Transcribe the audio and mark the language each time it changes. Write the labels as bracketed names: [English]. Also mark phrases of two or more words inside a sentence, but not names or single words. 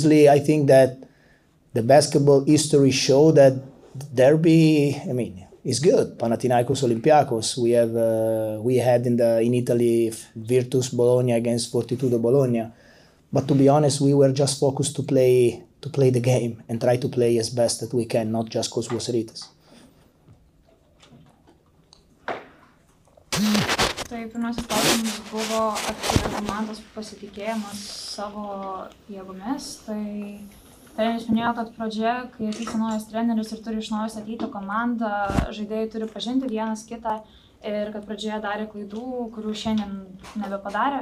[English] Obviously, I think that the basketball history show that derby, I mean, is good. Panathinaikos Olympiacos. We had in Italy Virtus Bologna against Fortitudo Bologna. But to be honest, we were just focused to play the game and try to play as best that we can, not just cause was rytas. [Lithuanian] Tai pirmasis klausimas buvo apie komandos pasitikėjimas savo jėgomis. Tai treneris minėjo, kad pradžioje, kai atvyksta naujas treneris ir turi iš naujo statyti komandą, žaidėjai turi pažinti vienas kitą ir kad pradžioje darė klaidų, kurių šiandien nebepadarė.